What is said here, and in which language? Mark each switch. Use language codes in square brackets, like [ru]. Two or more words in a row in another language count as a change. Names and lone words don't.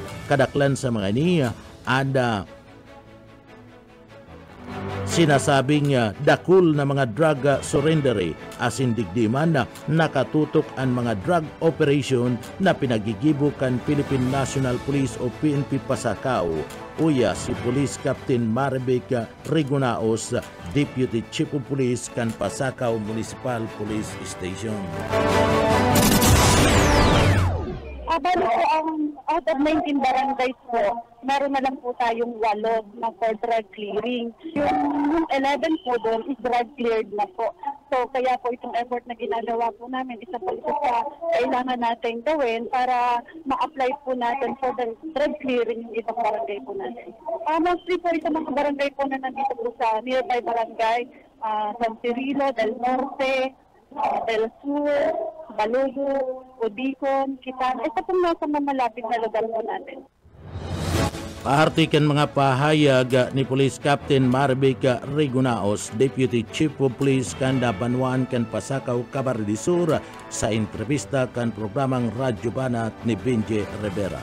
[bik] Kadaklan sa mga ini anda sinasabing dakul na mga drug surrendery asin digdiman na nakatutok ang mga [en] drug operation [bik] na pinagigibukan Philippine National Police o PNP Pasakaw. Uya si Police Captain Maribek Rigunaos, [en] Deputy Chief of Police [bik] kan Pasakaw Municipal Police Station. [tl] Bali po ang [en] out of 19 barangays [tl] po, meron na lang po tayong 8 na [en] for drug clearing. [tl] Yung 11 po doon is [en] drug cleared [tl] na po. So kaya po itong effort na ginagawa po namin, isa po ito sa kailangan natin gawin para ma-apply po natin [en] for the drug clearing [tl] yung ibang barangay po natin. Mostly po ito mga barangay po na nandito po sa nearby barangay, San Cirilo, Del Norte, Del Sur, Balugo, Odikon, Kitang, ito pong nasa malapit na lugar po natin. [bik] Paartikan mga pahayag ni Police Captain Maribek Rigunaos, [en] Deputy Chief of Police [bik] kanda Banwaan kan Pasakaw, Camarines Sur sa entrevista kan programang Radyo Banat ni Benji Rivera.